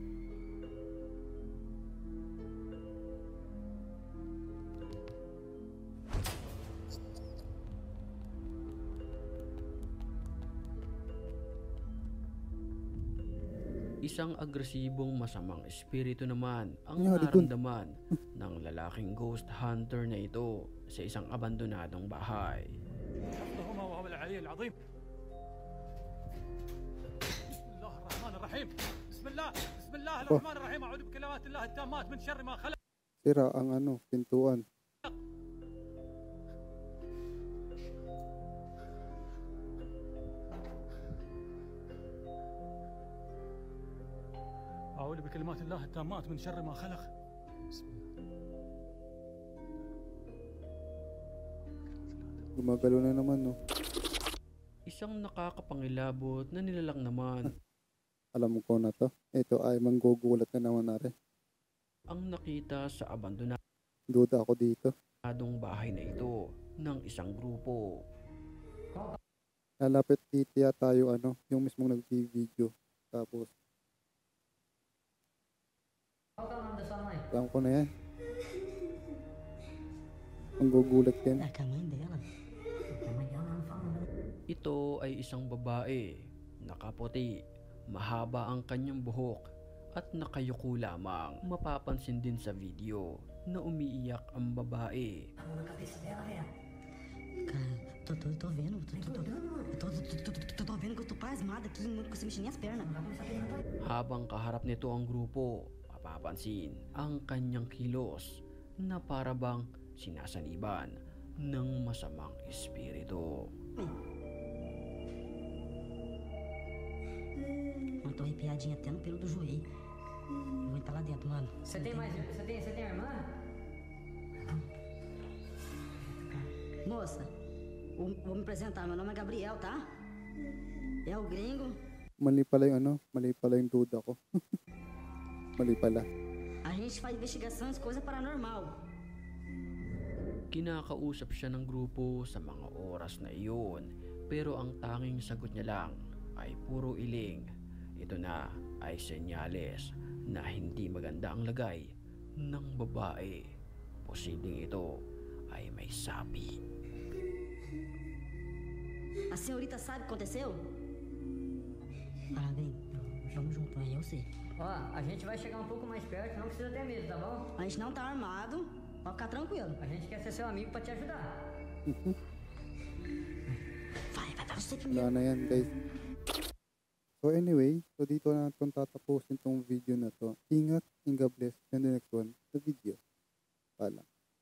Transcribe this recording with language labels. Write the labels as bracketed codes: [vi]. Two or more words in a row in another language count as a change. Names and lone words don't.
[tl] Isang agresibong masamang espiritu naman ang Nangyari dun? naramdaman ng lalaking ghost hunter na ito sa isang abandonadong bahay. [ar] حفظهما وهو العلي العظيم. بسم الله الرحمن الرحيم. بسم الله الرحمن الرحيم. أعوذ بكلمات الله التامات من شر ما خلق. [tl] Sira ang pintuan. [ar] أعوذ بكلمات الله التامات من شر ما خلق. بسم الله. [tl] Gumagalo na naman no. Isang nakakapangilabot na nilalang naman Alam ko na to. Ito ay manggugulat na naman nare. ang nakita sa abandonadong Duda ako dito. bahay na ito ng isang grupo. Lalapit dito tayo yung mismong nag-video. Tapos alam ko na yan. Manggugulat yan. [pt] É que a mãe dela. A mãe dela não fala nada. [tl] Ito ay isang babae, nakaputi, mahaba ang kanyang buhok at nakayuko lamang. Mapapansin din sa video na umiiyak ang babae. [pt] A mão na cabeça dela, velho. Cara, tô vendo. Tô vendo que eu tô pasmada aqui. Não consigo mexer nem as pernas. [tl] Habang kaharap nito ang grupo, mapapansin ang kanyang kilos na parabang sinasaniban ng masamang espiritu. [pt] Mano, tô arrepiadinha até no pelo do joelho. Vou entrar lá dentro, mano. Você tem irmã? Moça, vou me apresentar. Meu nome é Gabriel, tá? É o gringo. [tl] Mali pala yung duda ko. Mali pala. [pt] A gente faz investigações, coisa paranormal. [tl] Kinakausap siya ng grupo sa mga oras na iyon, pero ang tanging sagot niya lang ay puro iling. Ito na ay senyales na hindi maganda ang lagay ng babae. Posibleng ito ay may sapi. [pt] A senhorita sabe o que aconteceu? Ah, gringo, vamos junto, aí eu sei. Ó, a gente vai chegar um pouco mais perto, não precisa ter medo, tá bom? A gente não tá armado, pode ficar tranquilo. A gente quer ser seu amigo pra te ajudar. Vai você [tl] Wala [pt] primeiro. [tl] na yan guys. [en] So anyway, [tl] so dito na natin tatapusin tong video na to. Ingat and [en] God bless. And the next one, the video. [tl] Pala.